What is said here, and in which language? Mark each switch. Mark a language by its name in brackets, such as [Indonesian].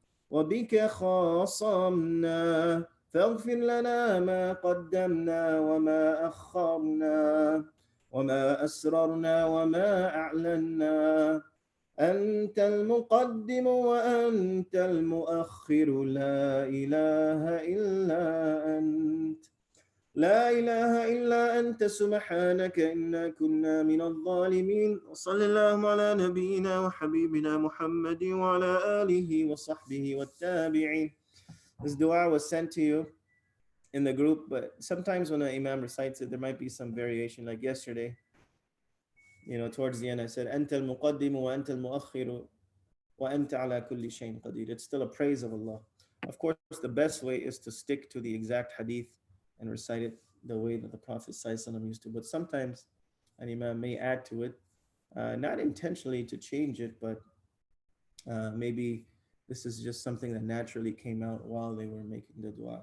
[Arabic] وبك خاصمنا فاغفر لنا ما قدمنا وما أخرنا وما أسررنا وما أعلنا أنت المقدم وأنت المؤخر لا إله إلا أنت لا إله إلا أنت سبحانك إنا كنا من الظالمين وصلى اللهم على نبينا وحبيبنا محمد وعلى آله وصحبه والتابعين. [English] This dua was sent to you in the group, but sometimes when an imam recites it, there might be some variation. Like yesterday, towards the end, I said, [Arabic] أنت المقدم وأنت المؤخر وأنت على كل شيء قدير. [English] It's still a praise of Allah. Of course, the best way is to stick to the exact hadith and recite it the way that the Prophet ﷺ used to. But sometimes an imam may add to it, not intentionally to change it, but maybe this is just something that naturally came out while they were making the dua.